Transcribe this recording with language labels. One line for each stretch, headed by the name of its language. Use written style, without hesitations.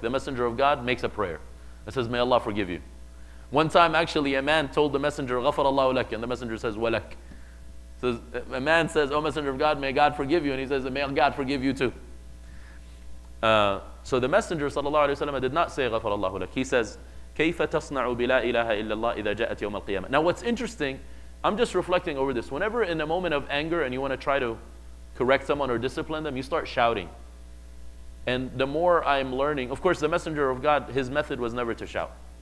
English: The Messenger of God makes a prayer. It says, may Allah forgive you. One time, actually, a man told the Messenger,
Arabic: Ghafar Allahu lak,
English: and the Messenger says, walak. So a man says, O Messenger of God, may God forgive you. And he says, may God forgive you too. So the Messenger ﷺ did not say
Arabic: Ghafar Allahu lak.
English: He says,
Arabic: كيف تصنع بلا إله إلا الله إذا جاءت يوم القيامة.
English: Now what's interesting, I'm just reflecting over this. Whenever in a moment of anger and you want to try to correct someone or discipline them, you start shouting. And the more I'm learning, of course the Messenger of God, his method was never to shout.